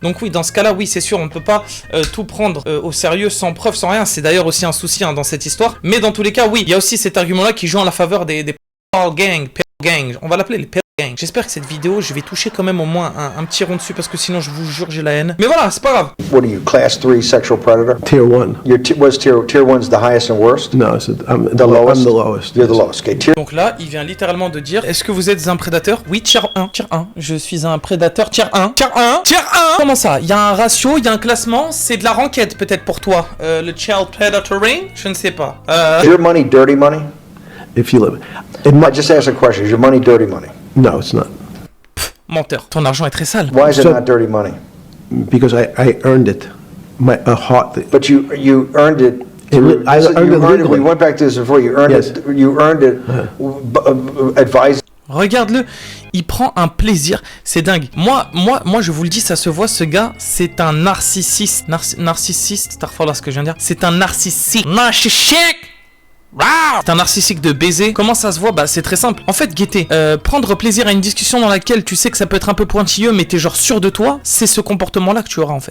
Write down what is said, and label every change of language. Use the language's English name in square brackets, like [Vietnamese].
[French] Donc oui, dans ce cas-là, oui, c'est sûr, on ne peut pas tout prendre au sérieux sans preuve, sans rien. C'est d'ailleurs aussi un souci dans cette histoire. Mais dans tous les cas, oui, il y a aussi cet argument-là qui joue en la faveur des gang. On va l'appeler les gang. J'espère que cette vidéo, je vais toucher quand même au moins un petit rond dessus parce que sinon je vous jure j'ai la haine. Mais voilà, c'est pas grave. [English] What are you, class 3 sexual predator? Tier 1. Was tier 1's the highest and worst? No, I'm the lowest. I'm the lowest. You're the lowest. Okay, [French] Donc là, il vient littéralement de dire, est-ce que vous êtes un prédateur? Oui, tier 1. Tier 1. Je suis un prédateur tier 1. Tier 1. Tier 1. Comment ça? Il y a un ratio, il y a un classement, c'est de la ranked peut-être pour toi. Le [English] child predatoring? [French] Je ne sais pas. [English] Is your money dirty money? If you live. I just asked a question. Is your money dirty money? No, it's not. [French] Menteur. Ton argent est très sale. [English] Why is it not dirty money? Because I earned it. A heart. But you earned it. I earned it legally. We went back to this before. You earned it. You earned it. Advised. [French] Regarde-le, il prend un plaisir, c'est dingue. Moi, je vous le dis, ça se voit, ce gars, c'est un narcissiste. Narcissiste, t'as refait là ce que je viens de dire. C'est un narcissique. Narcissique. C'est un narcissique de baiser. Comment ça se voit? Bah c'est très simple. En fait, Guetté, prendre plaisir à une discussion dans laquelle tu sais que ça peut être un peu pointilleux mais t'es genre sûr de toi, c'est ce comportement là que tu auras en fait.